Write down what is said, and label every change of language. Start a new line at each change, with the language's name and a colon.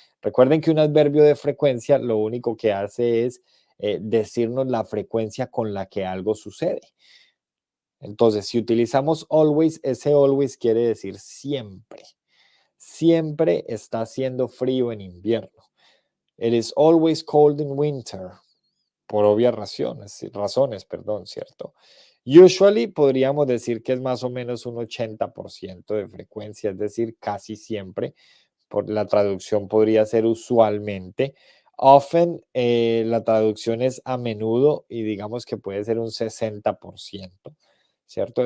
Spanish: Recuerden que un adverbio de frecuencia lo único que hace es decirnos la frecuencia con la que algo sucede. Entonces, si utilizamos always, ese always quiere decir siempre. Siempre está haciendo frío en invierno.
English: It is always cold in winter.
Spanish: Por obvias razones, perdón, ¿cierto? Usually podríamos decir que es más o menos un 80% de frecuencia, es decir, casi siempre. Por la traducción podría ser usualmente. Often, la traducción es a menudo y digamos que puede ser un 60%. ¿Cierto?